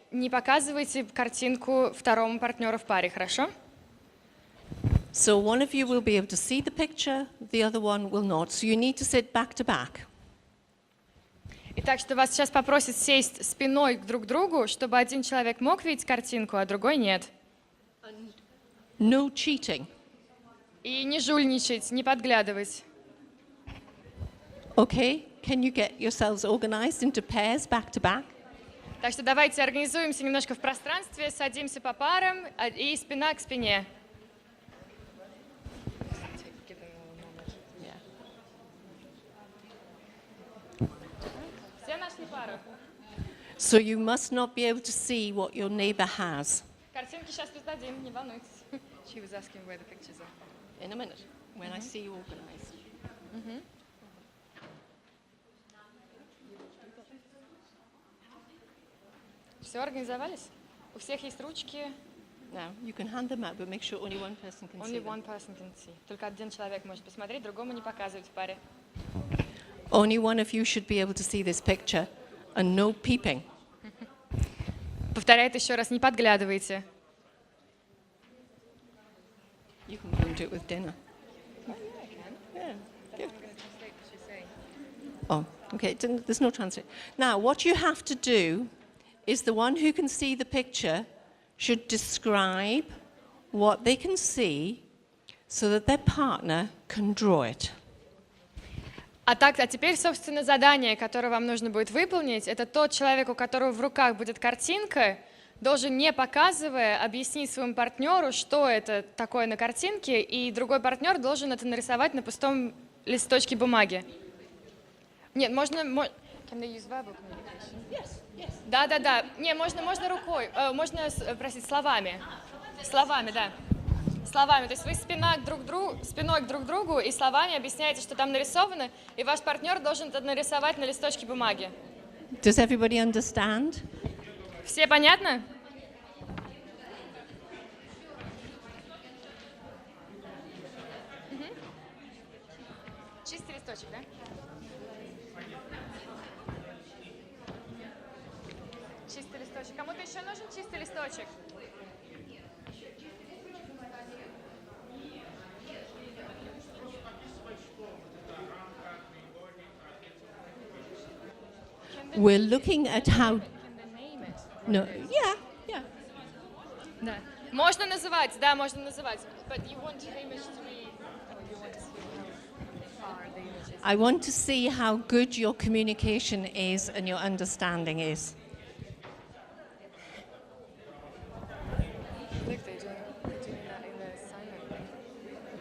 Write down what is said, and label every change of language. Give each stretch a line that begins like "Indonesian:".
Russian: не показывайте картинку второму партнеру в паре, хорошо?
English: So one of you will be able to see the picture, the other one will not. So you need to sit back to back.
Russian: Итак, что вас сейчас попросят сесть спиной друг к другу, чтобы один человек мог видеть картинку, а другой нет.
English: No cheating.
Russian: И не жульничать, не подглядывать.
English: Okay, can you get yourselves organized into pairs back to back?
Russian: Так что давайте организуемся немножко в пространстве, садимся по парам и спина к спине. Все нашли пару?
English: So you must not be able to see what your neighbor has.
Russian: Картинки сейчас раздадим, не волнуйтесь.
English: She was asking where the pictures are. In a minute, when I see you organized.
Russian: Все, организовались? У всех есть ручки.
English: Now, you can hand them out, but make sure only one person can see Only them. one person can see.
Russian: Только один человек может посмотреть, другому не показывать в паре.
English: Only one of you should be able to see this picture, and no peeping.
Russian: Повторяет еще раз, не подглядывайте.
English: You can go and do it with dinner. Yeah, good. Oh, okay, there's no translate. Now, what you have to do is the one who can see the picture should describe what they can see so that their partner can draw it.
Russian: А теперь, собственно, задание, которое вам нужно будет выполнить, это тот человек, у которого в руках будет картинка, должен, не показывая, объяснить своему партнеру, что это такое на картинке, и другой партнер должен это нарисовать на пустом листочке бумаги. Нет, можно...
English: Can they use verbal communication? Yes, yes.
Russian: Да. Не, можно рукой, можно, простите, словами. Словами, да. Словами, то есть вы спиной к друг другу и словами объясняете, что там нарисовано, и ваш партнер должен это нарисовать на листочке бумаги.
English: Does everybody understand?
Russian: Все понятно? Чистый листочек, да? Чистый листочек. Кому-то еще нужен чистый листочек?
English: We're looking at how... No, yeah.
Russian: Да. Можно называть, да, можно называть.
English: But you want the image to be... you want to see how far the image is. I want to see how good your communication is and your understanding is. Look, they're doing that in the assignment.